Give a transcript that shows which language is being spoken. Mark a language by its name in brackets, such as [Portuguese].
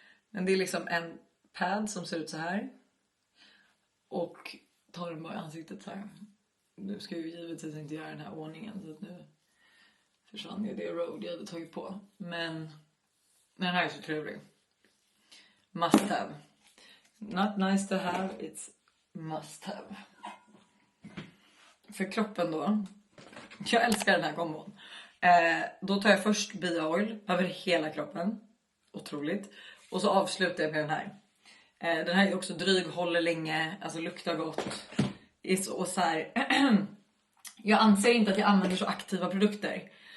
[Swedish] Men det är liksom en pad som ser ut så här. Och tar den bara i ansiktet så här. Nu ska jag ju givetvis inte göra den här ordningen, så att nu försvann ju det road jag hade tagit på. Men den här är så trevlig. [English] Must have. Not nice to have, it's must have. [Swedish] För kroppen då. Jag älskar den här kombon. Då tar jag först Bioil över hela kroppen. Otroligt. Och så avslutar jag med den här. Den här är också dryg, håller länge. Alltså luktar gott. Och så här. Jag anser inte att jag använder så aktiva produkter.